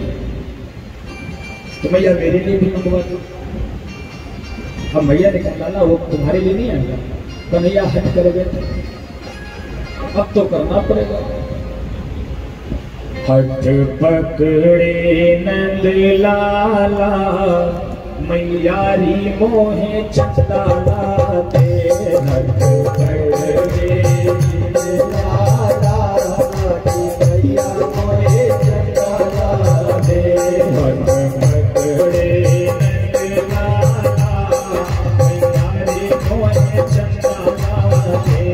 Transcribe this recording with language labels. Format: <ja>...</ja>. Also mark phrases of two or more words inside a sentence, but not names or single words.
<hi>तो भैया मेरे लिए भी मंगवा दो। अब भैया ने कहा लाला वो तुम्हारे लिए नहीं आएगा। कन्हैया हट कर बैठे, अब तो करना पड़ेगा।</hi> <bra>हट पकड़े नंद लाला मैयारी मोहे चंदाला दे। हट पकड़े लाला मैया मोहे चंदाला दे। हट पकड़े नंद लाला मैयारी मोहे चंदाला दे।</bra>